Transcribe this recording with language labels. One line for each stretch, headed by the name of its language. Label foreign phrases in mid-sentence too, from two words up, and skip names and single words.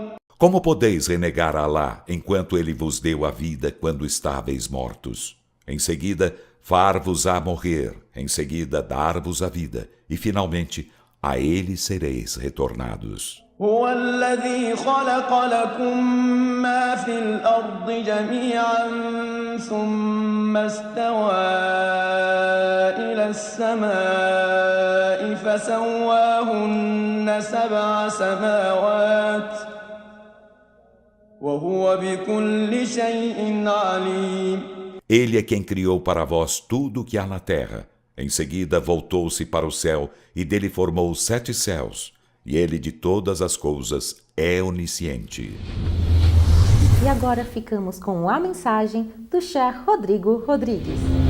Portuguese: Como podeis renegar a Alá enquanto Ele vos deu a vida quando estáveis mortos? Em seguida, far-vos-á morrer, em seguida, dar-vos a vida, e finalmente, a Ele sereis retornados.
Arabic: هو الذي خلق لكم ما في الأرض جميعا ثم استوى إلى السماء فسواهن 7 سماوات وهو بكل شيء عليم.
Portuguese: Ele é quem criou para vós tudo o que há na terra. Em seguida voltou-se para o céu e dele formou 7 céus. E ele de todas as coisas é onisciente. E agora ficamos com a mensagem do Sheikh Rodrigo Rodrigues.